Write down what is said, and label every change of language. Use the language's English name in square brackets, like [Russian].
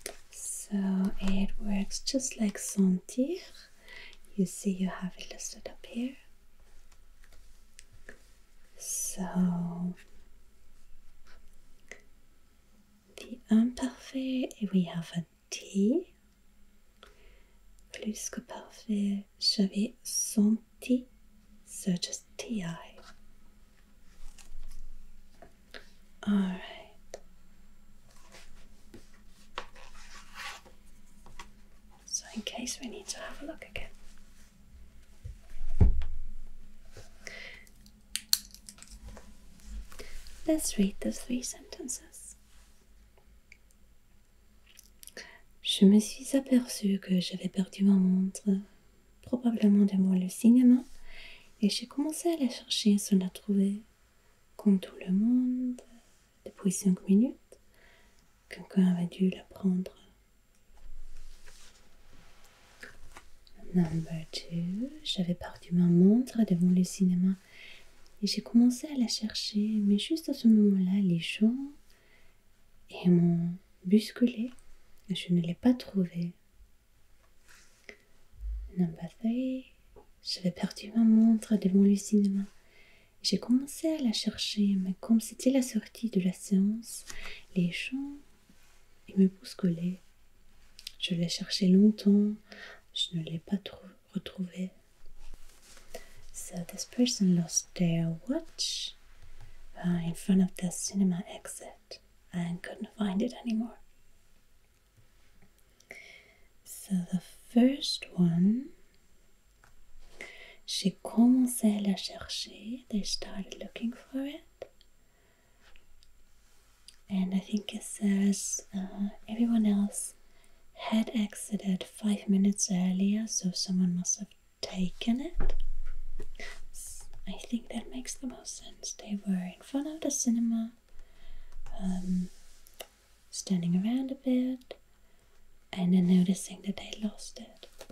[English] So it works just like sentir. You see you have it listed up here. So the imparfait, we have a T. [French] Plus que parfait, j'avais senti, [English] so just TI. Alright. So in case we need to have a look again. Let's read the 3 sentences. [French] Je me suis aperçue que j'avais perdu ma montre, probablement devant le cinéma, et j'ai commencé à la chercher sans la trouver. Comme tout le monde, depuis 5 minutes, quelqu'un avait dû la prendre. [English] Number 2, [French] j'avais perdu ma montre devant le cinéma et j'ai commencé à la chercher, mais juste à ce moment-là, les gens m'ont bousculé et je ne l'ai pas trouvée. [English] Number 3, [French] j'avais perdu ma montre devant le cinéma. J'ai commencé à la chercher, mais comme c'était la sortie de la séance, les gens me bousculaient. Je l'ai cherché longtemps, je ne l'ai pas retrouvée. [English] So this person lost their watch in front of the cinema exit and couldn't find it anymore. So the first one, [French] j'ai commencé à la chercher. [English] They started looking for it. And I think it says everyone else had exited 5 minutes earlier, so someone must have taken it. I think that makes the most sense. They were in front of the cinema, standing around a bit, and then noticing that they lost it.